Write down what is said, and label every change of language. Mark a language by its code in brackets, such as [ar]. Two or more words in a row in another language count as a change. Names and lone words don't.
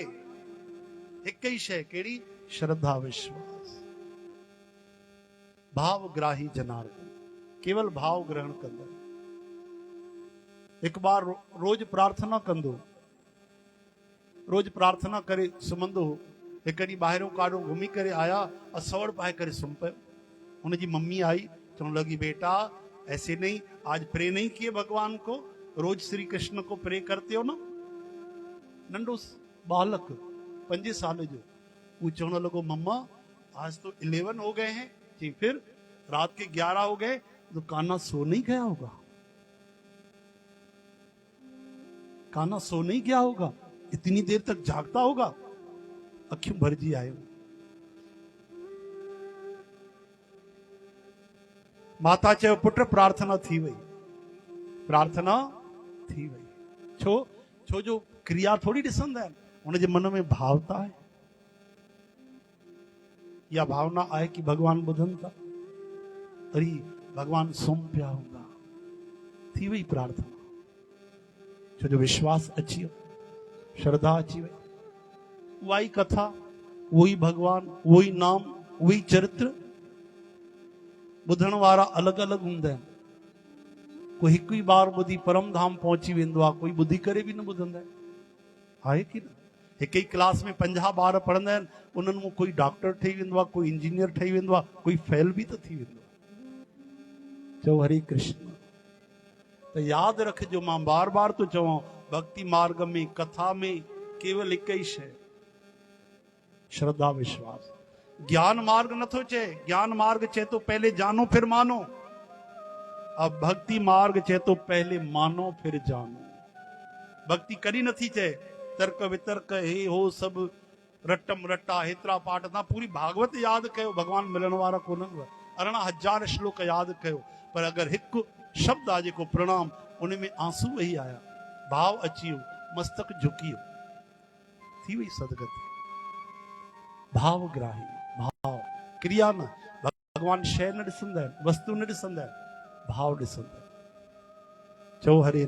[sd] एक ही शय केड़ी? श्रद्धा विश्वास। भाव ग्राही जनार्दन, केवल भाव ग्रहण कंदो। एक बार रोज प्रार्थना कंदो, रोज प्रार्थना करे सुमंदो। एक ॾींहुं ॿाहिरों काॾो घुमी करे आया, असवड़ पाए करे सुम पियो। [hi] उनकी मम्मी आई, [sd] चवण लगी, [hi] बेटा ऐसे नहीं, आज प्रे नहीं किए भगवान को, रोज श्री कृष्ण को प्रे करते हो ना। [sd] नंढो बालक 5 साल जो, वो चवण लॻो, [hi] मम्मा आज तो 11 हो गए हैं जी, फिर रात के 11 हो गए तो कान्हा सो नहीं गया होगा, कान्हा सो नहीं गया होगा, इतनी देर तक जागता होगा। [sd] अखियूं भरजी आयो। माता चयो, पुट प्रार्थना थी वई, प्रार्थना थी वई। छो छो जो क्रिया थोड़ी ॾिसंदा आहिनि, उनजे मन [hi] में भावता है, [sd] या भावना आहे कि भगवान ॿुधनि था, अरे भगवान सुम पिया हूंदा। थी वई प्रार्थना, छो जो विश्वास अची वियो, श्रद्धा अची वई। उहा ई कथा, [hi] वही भगवान, वही नाम, वही चरित्र। [sd] ॿुधण वारा अलॻि अलॻि हूंदा आहिनि। कोई हिकु ई बार ॿुधी परम धाम पहुची वेंदो आहे, कोई ॿुधी करे बि न ॿुधंदा आहिनि, आहे की न? हिक ई क्लास में 50 ॿार पढ़ंदा आहिनि, उन्हनि में कोई डॉक्टर ठही वेंदो आहे, कोई इंजीनियर ठही वेंदो आहे, कोई फेल बि त थी वेंदो आहे। चओ हरे कृष्ण। त यादि रखिजो, मां बार बार थो चवां, भक्ति मार्ग में, कथा में केवल हिक ई शइ, श्रद्धा विश्वास। ज्ञान मार्ग नथो चए, ज्ञान मार्ग चए तो [hi] पहले जानो फिर मानो। [sd] अब भक्ति मार्ग चए तो [hi] पहले मानो फिर जानो। [sd] भक्ति कॾहिं नथी चए तर्क वितर्क हे हो सब रटम रटा हेतिरा पाठ, तव्हां पूरी भागवत यादि कयो, भगवान मिलण वारा कोन्हनि, 18,000 श्लोक यादि कयो, पर अगरि हिकु शब्द आहे जेको प्रणाम, उन में आंसू वही आया, भाव अची वियो, मस्तक झुकी वियो, थी वई सदगति। भाव ग्राही, भाव, क्रिया न। भगवान शय न ॾिसंदा आहिनि, वस्तु न ॾिसंदा आहिनि, भाव ॾिसंदा आहिनि। चओ हरे राम।